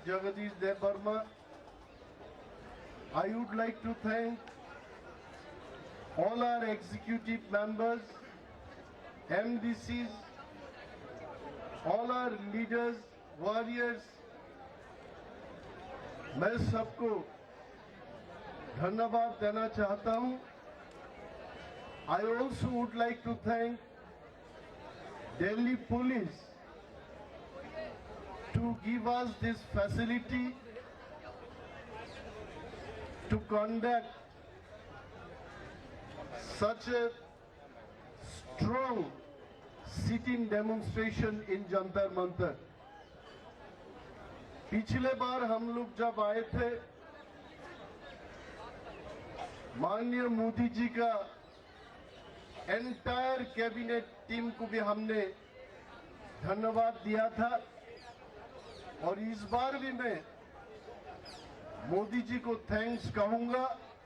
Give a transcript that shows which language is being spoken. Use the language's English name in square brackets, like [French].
[English] Jagadish Debarma. I would like to thank all our executive members, MDCs, all our leaders, warriors. [Hindi] मैं सबको धन्यवाद देना चाहता हूं। [English] I also would like to thank Delhi Police to give us this facility to conduct such a strong sitting demonstration in Jantar Mantar. [Hindi] पिछले बार हम लोग जब आए थे माननीय मोदी जी का एंटायर कैबिनेट टीम को भी हमने धन्यवाद दिया था और इस बार भी मैं मोदी जी को थैंक्स कहूंगा।